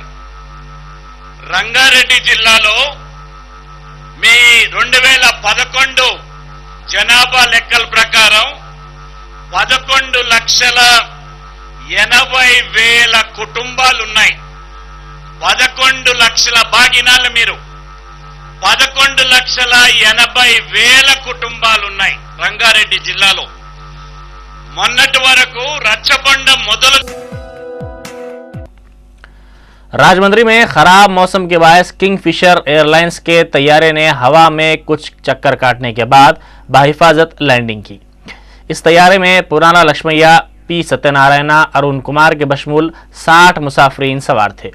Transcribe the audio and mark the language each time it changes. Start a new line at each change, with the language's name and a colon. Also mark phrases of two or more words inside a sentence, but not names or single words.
Telugu: రంగారెడ్డి జిల్లాలో మీ 2011 జనాభా లెక్కల ప్రకారం 11,80,000 కుటుంబాలు ఉన్నాయి. 11,00,000 బాగినాలు మీరు 11,80,000 కుటుంబాలు ఉన్నాయి రంగారెడ్డి జిల్లాలో. మొన్నటి వరకు రచ్చబండ మొదలు
Urdu: راجمندری میں خراب موسم کے باعث کنگ فشر ایئر لائنز کے طیارے نے ہوا میں کچھ چکر کاٹنے کے بعد بحفاظت لینڈنگ کی۔ اس طیارے میں پرانا لکشمیا، پی ستیہ نارائنا، ارون کمار کے بشمول 60 مسافرین سوار تھے۔